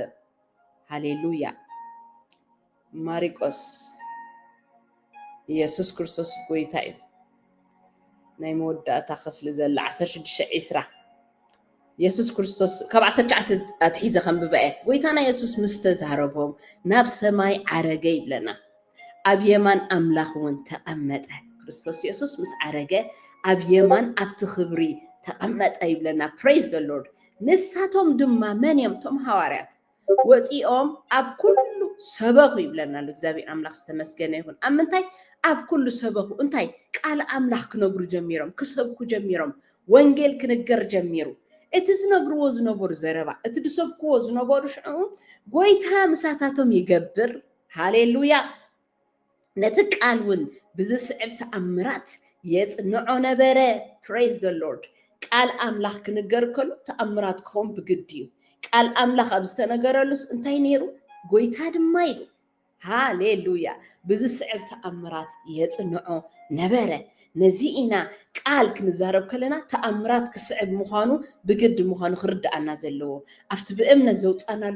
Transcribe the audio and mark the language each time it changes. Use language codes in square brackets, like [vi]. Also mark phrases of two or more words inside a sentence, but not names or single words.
[ti] ሃሌሉያ ማሪቆስ ኢየሱስ ክርስቶስ ጎይታ እዩ ናይ መወዳእታ ክፍሊ ዘላ 16:20 ኢየሱስ ክርስቶስ ካብ 19 ኣትሒዘ ከንብበ ጎይታና ኢየሱስ ምስ ተዛረቦም ናብ ሰማይ ዓረገ ይብለና ኣብ የማን ኣምላኽ እውን ተቐመጠ ክርስቶስ ኢየሱስ ምስ ዓረገ ኣብ የማን ኣብቲ ክብሪ ተቐመጠ ይብለና [en] praise the lord [ti] ንሳቶም ድማ መን እዮም ቶም ሃዋርያት ወፂኦም ኣብ ኩሉ ሰበኹ ይብለና እግዚአብሔር አምላክ ዝተመስገነ ይሁን አምንታይ ኣብ ኩሉ ሰበኹ እንታይ ቃል አምላክ ክነግሩ ጀሚሮም ክሰብኩ ጀሚሮም ወንጌል ክንገር ጀሚሩ እቲ ዝነግርዎ ዝነበሩ ዘረባ እቲ ድሰብክዎ ዝነበሩ ሽዑ ጎይታ ምሳታቶም ይገብር ሃሌሉያ ነቲ ቃል እውን ብዝስዕብ ተኣምራት የጽንዖ ነበረ [en] praise the lord [ti] ቃል አምላክ ክንገር ከሉ ተኣምራት ክኾን ብግድ እዩ ቃል አምላክ ኣብ ዝተነገረሉስ እንታይ ነይሩ ጎይታ ድማ ኢሉ ሃሌሉያ ብዝስዕብ ተኣምራት የጽንዖ ነበረ ነዚ ኢና ቃል ክንዛረብ ከለና ተኣምራት ክስዕብ ምዃኑ ብግድ ምዃኑ ክርዳኣና ዘለዎ ኣብቲ ብእምነት ዘውፃናሉ